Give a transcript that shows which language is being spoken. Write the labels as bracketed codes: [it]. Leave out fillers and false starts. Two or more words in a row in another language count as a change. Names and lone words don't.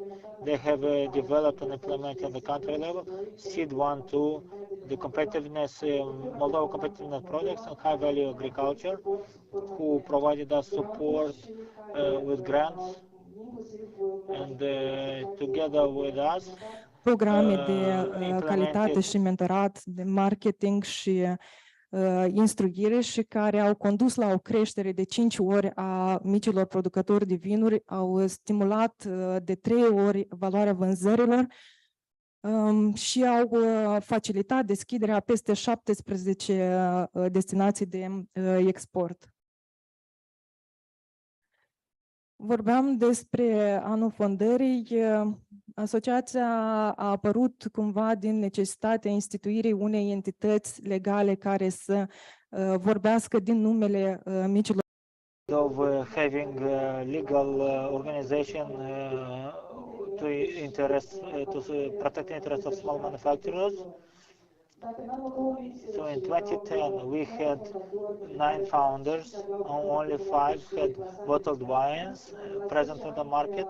[en] They have developed and implemented at the country level, SEED 1, 2, the competitiveness, Moldova competitiveness projects and high value agriculture, who provided us support with grants, and together with us [ro] programe de calitate și mentorat, de marketing și instruire și care au condus la o creștere de 5 ori a micilor producători de vinuri, au stimulat de 3 ori valoarea vânzărilor și au facilitat deschiderea peste 17 destinații de export. Vorbeam despre anul fondării. Asociația a apărut cumva din necesitatea instituirii unei entități legale care să vorbească din numele micilor. [en] Of having legal organization to protect the interests of small manufacturers. So in 2010 we had 9 founders, and only 5 had bottled wines present in the market.